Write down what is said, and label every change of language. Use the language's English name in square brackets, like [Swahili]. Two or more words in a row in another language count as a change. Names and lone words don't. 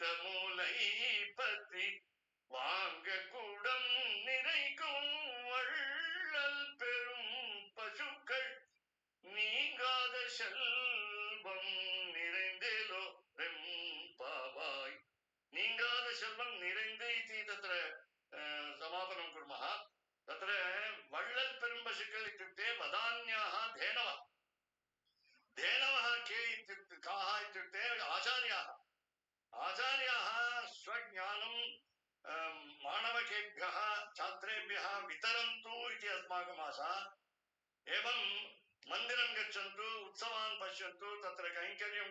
[Tamil] மூலை பற்றி வாங்க கூடம் நிறைக்கும் வள்ளல் பெரும் பசுக்கள் நீங்காத செல்வம் நிறைந்தேலோ ரெம்பாவாய் நீங்காத செல்வம் நிறைந்தே [Sanskrit] इति तत्र समापनं कुर्मः तत्र [Tamil] வள்ளல் பெரும் பசுக்கள் [Sanskrit] इत्युक्ते वदान्याः धेनवः के इत्युक्ते काः इत्युक्ते आचार्याः स्वज्ञानं मानवकेभ्यः छात्रेभ्यः वितरन्तु इति अस्माकम् आशा एवं मन्दिरं गच्छन्तु उत्सवान् पश्यन्तु तत्र कैङ्कर्यं